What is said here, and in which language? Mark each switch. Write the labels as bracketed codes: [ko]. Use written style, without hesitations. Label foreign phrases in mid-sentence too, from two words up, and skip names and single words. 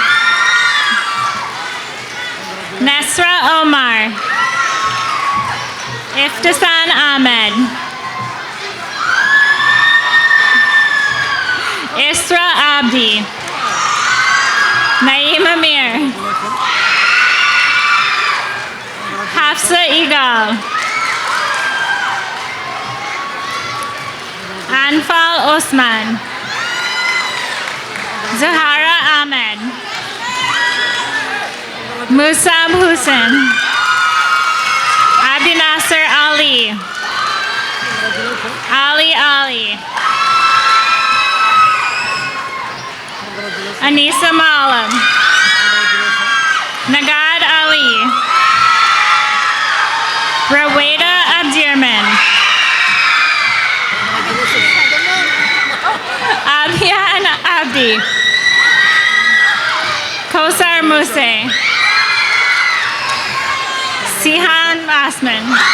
[so] Nasra Omar. Iftisan Ahmed. Isra Abdi. Naeem Amir. Hafsa Igal. Anfal Osman. Zahara Ahmed. Musab Hussein. Abdi Nasser Ali. Ali. Anisa Malam. Nagad Ali. Raweda Abdirman. Abhian Abdi. Kosar Muse. Sihan Asman.